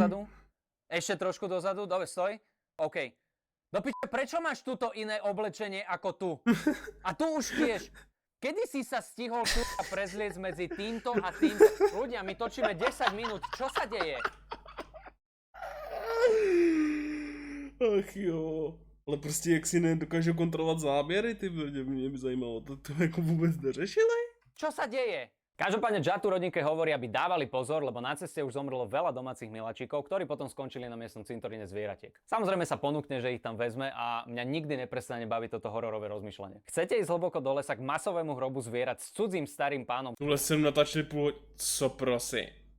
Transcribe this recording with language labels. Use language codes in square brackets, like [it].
[sk] Dozadu. Ešte trošku dozadu, dobre, stoj. OK. Do piče, prečo máš tuto iné oblečenie ako tu? A tu už tiež. Kedy si sa stihol prezliecť medzi týmto a týmto? Ľudia, my točíme 10 minút, čo sa deje? [cs] Ach jo. Ale prostě jak si nedokážou kontrolovat záběry, ty mě by zajímalo, to jako vůbec neřešili? [sk] Čo sa deje? Každopádne Juddu rodinke hovorí, aby dávali pozor, lebo na ceste už zomrelo veľa domácich miláčikov, ktorí potom skončili na miestnom cintoríne zvieratiek. Samozrejme sa ponúkne, že ich tam vezme a mňa nikdy neprestane baviť toto hororové rozmýšľanie. Chcete ísť hlboko do lesa k masovému hrobu zvierat s cudzím starým pánom? [cs] Tuhle jsem natáčeli co prosím.